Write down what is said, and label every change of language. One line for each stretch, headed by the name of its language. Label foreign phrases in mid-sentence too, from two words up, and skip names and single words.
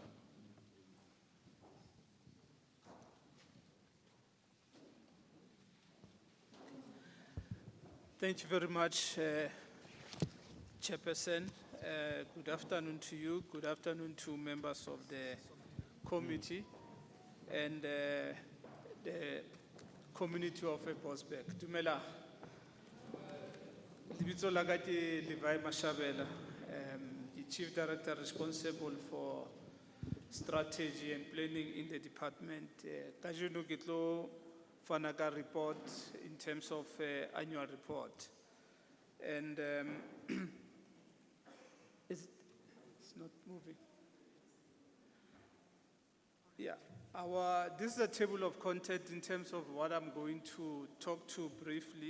English: Thank you very much, Chairperson. Good afternoon to you. Good afternoon to members of the committee and the community of BOKSBURG.
Southern Sotho: Dumela. Lebitso la ka ke Levi Mashabela,
English: the Chief Director responsible for strategy and planning in the department.
Southern Sotho: Kajeno ke tlo fana ka
English: report in terms of annual report. And it's not moving. Yeah, this is a table of content in terms of what I'm going to talk to briefly.